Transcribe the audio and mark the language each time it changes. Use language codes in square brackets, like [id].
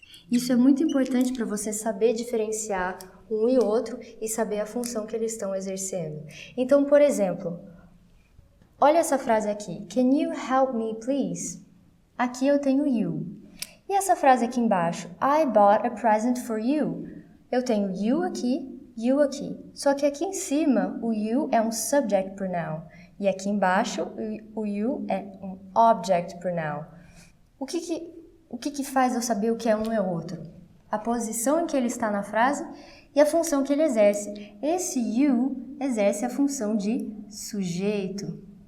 [pt] Isso é muito importante para você saber diferenciar um e outro e saber a função que eles estão exercendo. Então, por exemplo, olha essa frase aqui. [en] Can you help me, please? [pt] Aqui eu tenho [en] you. E essa frase aqui embaixo? I bought a present for you. [pt] Eu tenho you aqui. Só que aqui em cima, o you é um subject pronoun. E aqui embaixo, o you é um object pronoun. O que faz eu saber o que é um e o outro? A posição em que ele está na frase e a função que ele exerce. Esse you exerce a função de sujeito.